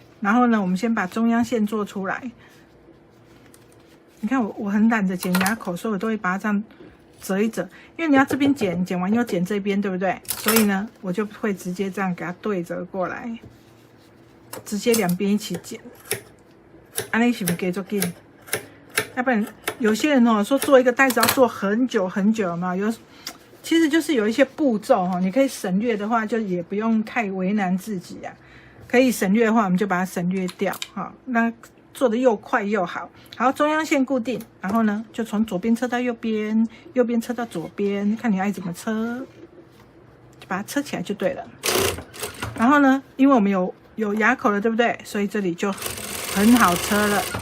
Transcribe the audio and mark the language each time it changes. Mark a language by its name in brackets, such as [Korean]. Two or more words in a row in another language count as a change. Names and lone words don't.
[Chinese] 然後呢，我們先把中央線做出來。你看我很懶得剪牙口，所以我都會把它這樣折一折，因為你要這邊剪完又剪這邊，對不對？所以呢，我就會直接這樣給它對折過來。直接兩邊一起剪，這樣是不是給做緊？要不然有些人說做一個袋子要做很久很久嘛，其實就是有一些步驟你可以省略的話，就也不用太為難自己啊。可以省略的話，我們就把它省略掉那做的又快又好。好，中央線固定，然後呢，就從左邊車到右邊，右邊車到左邊，看你愛怎麼車，就把它車起來就對了。然後呢，因為我们有牙口了，对不對？所以這裡就很好車了。